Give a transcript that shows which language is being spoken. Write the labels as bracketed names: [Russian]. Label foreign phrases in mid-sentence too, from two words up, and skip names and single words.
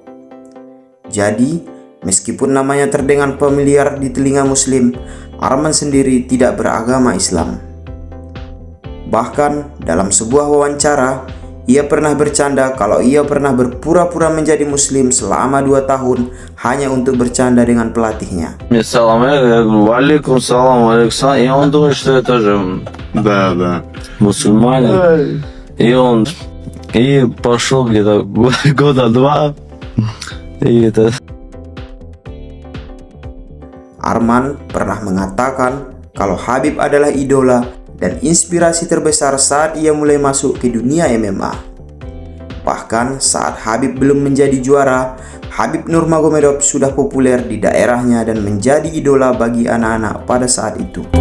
[Indonesian] Jadi, meskipun namanya terdengar familiar di telinga muslim, Arman sendiri tidak beragama Islam. Bahkan dalam sebuah wawancara, ia pernah bercanda kalau ia pernah berpura-pura menjadi muslim selama 2 tahun hanya untuk bercanda dengan pelatihnya. [Russian] Waalaikumsalam. И он думает, что это же мусульманин. И пошел где-то года 2. И это... [Indonesian] Arman pernah mengatakan kalau Khabib adalah idola dan inspirasi terbesar saat ia mulai masuk ke dunia MMA. Bahkan saat Khabib belum menjadi juara, Khabib Nurmagomedov sudah populer di daerahnya dan menjadi idola bagi anak-anak pada saat itu.